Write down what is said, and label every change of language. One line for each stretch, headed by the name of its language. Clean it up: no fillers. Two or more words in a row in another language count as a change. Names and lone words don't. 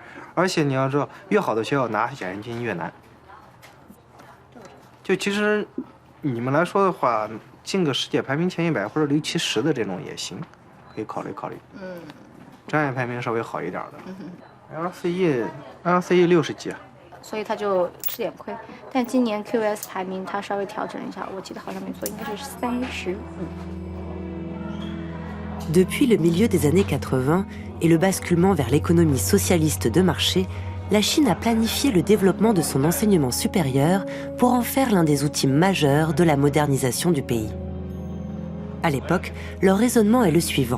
Chinese: 而且你要知道，越好的学校拿奖学金越难。就其实你们来说的话，进个世界排名前100或者6、70的这种也行，可以考虑考虑。专业排名稍微好一点的。LCE 60几啊。所以他就吃点亏。但今年 QS 排名他稍微调整一下，我记得好像没错，应该是35。
French: Depuis le milieu des années 80 et le basculement vers l'économie socialiste de marché, la Chine a planifié le développement de son enseignement supérieur pour en faire l'un des outils majeurs de la modernisation du pays. À l'époque, leur raisonnement est le suivant.